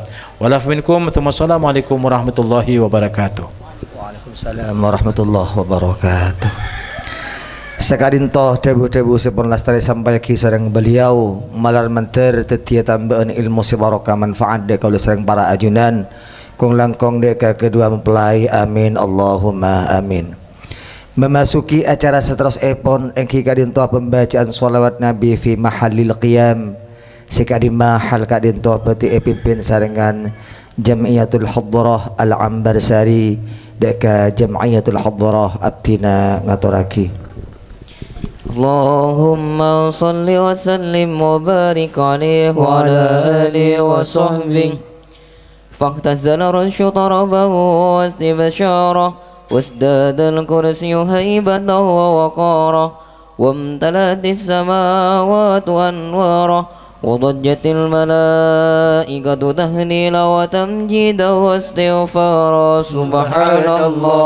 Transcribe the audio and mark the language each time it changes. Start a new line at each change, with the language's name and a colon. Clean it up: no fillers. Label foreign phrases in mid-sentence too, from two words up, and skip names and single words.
Arabic: والعفو منكم ثم السلام عليكم ورحمة الله وبركاته. وعليكم السلام ورحمة الله وبركاته.
Madurese: Sakadinto tebu-tebu sepon lastari sampai kisareng beliau malar menter tetia tambahan ilmu sebarokah manfaat de kalau sereng para ajunan kong langkong deka kedua mempelai,
Arabic: آمين اللهم آمين.
Madurese: Memasuki acara seterus epon engki kadinto pembacaan sholawat Nabi
Arabic: في محل القيام
Madurese: sikadi mahal kadinto peti epimpin sarengan Jamiyatul Hadrah Al-Ambarsari deka Jamiyatul Hadrah abtina ngaturaki.
Arabic: اللهم صل وسلم وبارك عليه وعلى آله وصحبه فاختزل الرش طربه واستبشاره وازداد الكرسي هيبة ووقاره وامتلأت السماوات أنواره وضجت الملائكة تهليلا وتمجيدا واستغفارا سبحان الله